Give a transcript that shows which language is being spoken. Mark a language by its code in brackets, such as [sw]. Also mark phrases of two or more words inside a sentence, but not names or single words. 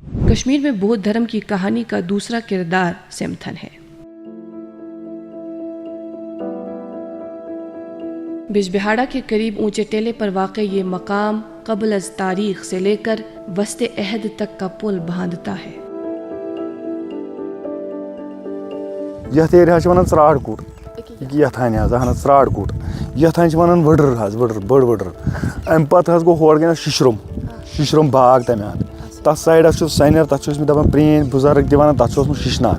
[ur] کشمیر میں بودھ دھرم کی کہانی کا دوسرا کردار سیمتھن ہے. بجبہاڑا کے قریب اونچے ٹیلے پر واقع یہ مقام قبل از تاریخ سے لے کر وسط عہد تک کا پل باندھتا ہے. [ks] یتھ ایریا ونان ژراڑ کوٹ یتھان حظ اہن حظ ژراڑ کوٹ یتھان ونان وڈر حظ وڈر بٔڑ وڈر. امہِ پتہٕ حظ گوٚو ہور گٔے شِشرُم باغ تَمہِ اَنٛد تَتھ سایڈَس چھُ سَنٮ۪ر تَتھ چھِ ٲسمٕتۍ دَپان پرٛٲنۍ بُزرگ تہِ وَنان تَتھ چھُ اوسمُت شِشناگ.